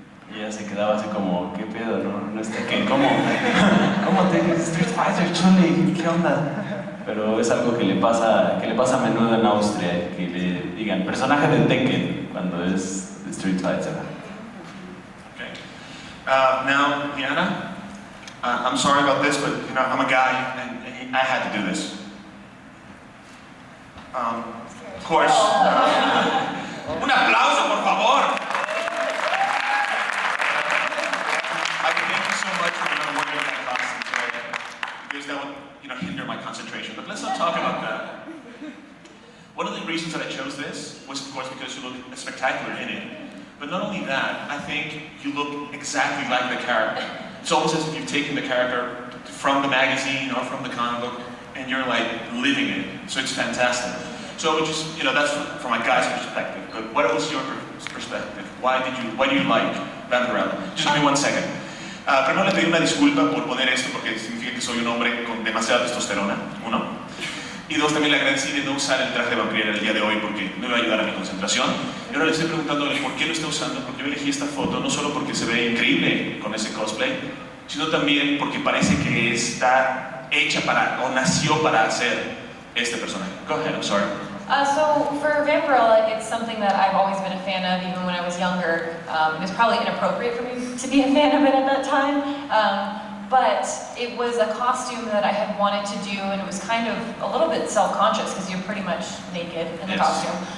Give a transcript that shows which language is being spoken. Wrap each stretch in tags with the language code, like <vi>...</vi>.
<es>Y ella se quedaba así como, ¿qué pedo? No es Tekken, ¿cómo? ¿Cómo Tekken? Street Fighter, Chun-Li, ¿qué onda? Pero es algo que le pasa a menudo en Austria, que le digan, personaje de Tekken, cuando es Street Fighter.</es> <en>Okay. Now, LeeAnna, I'm sorry about this, but you know, I'm a guy, and I had to do this. Of course.</en> <es>Un aplauso, por favor.</es> <en>Thank you so much for wearing that costume today, because that would, hinder my concentration. But let's not talk about that. One of the reasons that I chose this was, of course, because you look spectacular in it. But not only that, I think you look exactly like the character. It's almost as if you've taken the character from the magazine or from the comic book, and you're like living it. So it's fantastic. So just, that's from my guy's perspective. But what was your perspective? Why do you like Vampirella? Just give me 1 second.</en> <es>Primero le pedí una disculpa por poner esto porque significa que soy un hombre con demasiada testosterona, 1. Y 2, también le agradecí de no usar el traje de vampirera el día de hoy porque me iba a ayudar a mi concentración. Y ahora le estoy preguntándole por qué lo está usando, porque yo elegí esta foto no solo porque se ve increíble con ese cosplay, sino también porque parece que está hecha o nació para hacer este personaje.</es> <en>Go ahead, I'm sorry. So for Vampirella, it's something that I've always been a fan of, even when I was younger. It was probably inappropriate for me to be a fan of it at that time, but it was a costume that I had wanted to do, and it was kind of a little bit self-conscious because you're pretty much naked in the costume.</en>